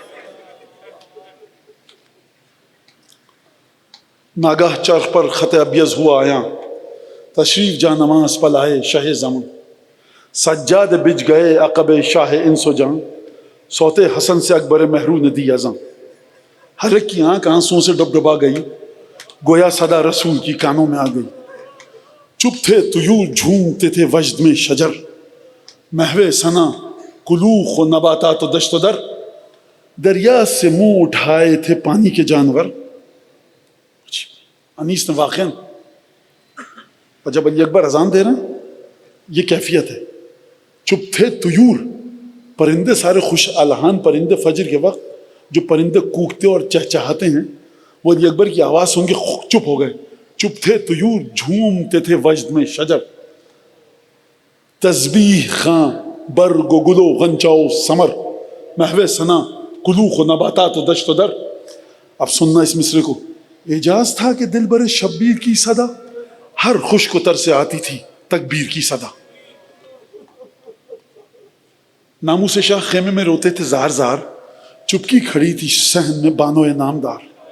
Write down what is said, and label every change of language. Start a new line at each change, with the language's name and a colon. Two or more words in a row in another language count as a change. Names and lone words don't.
Urdu: ناگاہ چرخ پر خط ابیض ہوا آیا، تشریف جا نماز پلائے شاہ زمان، سجاد بج گئے عقب شاہ انس و جان، صوت حسن سے اکبر محرو نے دی اذان۔ ہر ایک کی آنکھ آنسوں سے ڈبڈبا گئی، گویا صدا رسول کی کانوں میں آ گئی۔ چپ تھے طیور جھومتے تھے وجد میں شجر، محو ثنا کلوخ و نباتات و دشت و در، دریا سے منہ اٹھائے تھے پانی کے جانور۔ انیس نے واقعاً، اور جب علی اکبر اذان دے رہے ہیں یہ کیفیت ہے، چپ تھے طیور، پرندے سارے خوش الحان پرندے فجر کے وقت جو پرندے کوکتے اور چہچہاتے ہیں، وہ علی اکبر کی آواز سن کے چپ ہو گئے۔ چپ تھے طیور جھومتے تھے وجد میں شجر، تسبیح خاں برگ و گل و غنچہ و ثمر، محو ثنا کلوخ و نباتات و دشت و در۔ اب سننا اس مصرے کو، اعجاز تھا کہ دل بر شبیر کی صدا، ہر خشک و تر سے آتی تھی تکبیر کی صدا۔ ناموس شاہ خیمے میں روتے تھے زار زار، چپکی کھڑی تھی صحن میں بانو نامدار۔